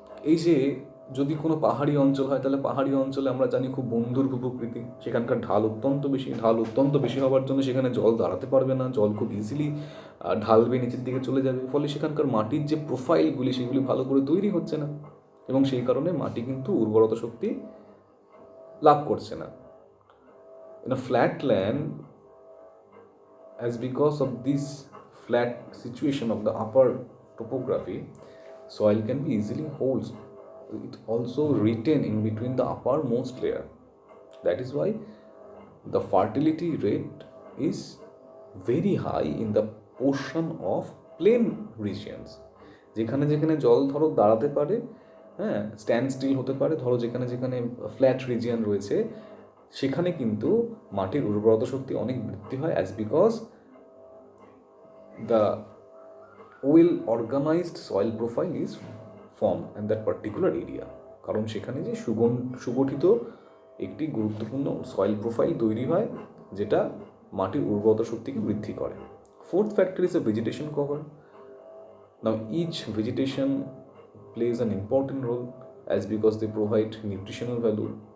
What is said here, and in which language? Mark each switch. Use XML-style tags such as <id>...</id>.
<bn>এই যে যদি কোনো পাহাড়ি অঞ্চল হয় তাহলে পাহাড়ি অঞ্চলে আমরা জানি খুব বন্ধুর প্রকৃতি, সেখানকার ঢাল অত্যন্ত বেশি হওয়ার জন্য সেখানে জল দাঁড়াতে পারবে না, জল খুব ইজিলি ঢালবে, নিচের দিকে চলে যাবে, ফলে সেখানকার মাটির যে প্রোফাইলগুলি সেগুলি ভালো করে তৈরি হচ্ছে না, এবং সেই কারণে মাটি কিন্তু উর্বরতা শক্তি লাভ করছে না।</bn> <en>In a flat land, as because of this flat situation of the upper topography, soil can be easily holds. It also retain in between the uppermost layer. That is why the fertility rate is very high in the portion of plain regions.</en> <bn>যেখানে যেখানে জল ধরো দাঁড়াতে পারে, হ্যাঁ, stand still হতে পারে, ধরো যেখানে যেখানে ফ্ল্যাট রিজিয়ন রয়েছে সেখানে কিন্তু মাটির উর্বরতা শক্তি অনেক বৃদ্ধি হয়, as because the well organized soil profile is formed in that particular area. কারণ সেখানে যে সুগঠিত একটি গুরুত্বপূর্ণ সয়েল প্রোফাইল তৈরি হয় যেটা মাটির উর্বরতা শক্তিকে বৃদ্ধি করে।</bn> <en>Fourth factor is a vegetation cover. Now each vegetation plays an important role as because they provide nutritional value.</en>